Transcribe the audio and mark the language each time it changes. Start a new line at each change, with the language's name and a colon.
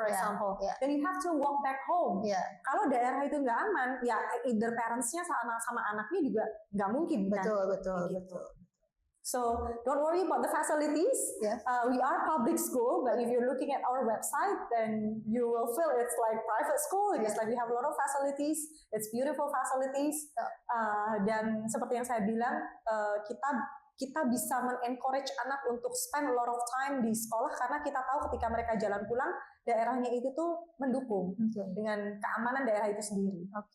English: for example, then you have to walk back home.
Indonesian: Kalau daerah itu nggak aman, ya either parentsnya sama anaknya juga nggak mungkin kan. Betul.
English: So don't worry about the facilities. We are public school, but if you're looking at our website, then you will feel it's like private school. It's like we have a lot of facilities. It's beautiful facilities.
Indonesian: Dan seperti yang saya bilang, kita bisa men-encourage anak untuk
English: spend a lot of time
Indonesian: di sekolah karena kita tahu ketika mereka jalan pulang, daerahnya itu tuh mendukung dengan keamanan daerah itu sendiri.